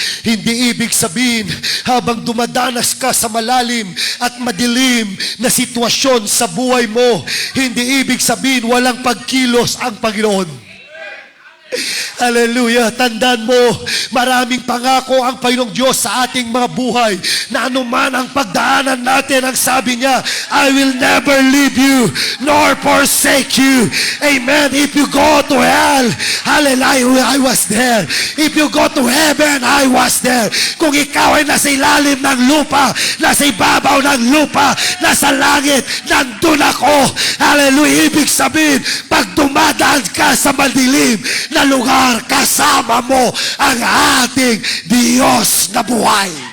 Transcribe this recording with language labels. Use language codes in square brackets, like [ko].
[tl] Hindi ibig sabihin habang dumadanas ka sa malalim at madilim na sitwasyon sa buhay mo, hindi ibig sabihin walang pagkilos ang Panginoon. Hallelujah. Tandaan mo, maraming pangako ang Panginoong Diyos sa ating mga buhay, na anuman ang pagdaanan natin, ang sabi niya, [en] I will never leave you nor forsake you. Amen. If you go to hell, hallelujah, I was there. If you go to heaven, I was there. [tl] Kung ikaw ay nasa ilalim ng lupa, nasa ibabaw ng lupa, nasa langit, nandun ako. Hallelujah. Ibig sabihin, pag dumadaan ka sa madilim na lugar, kasama mo ang ating Diyos na buhay.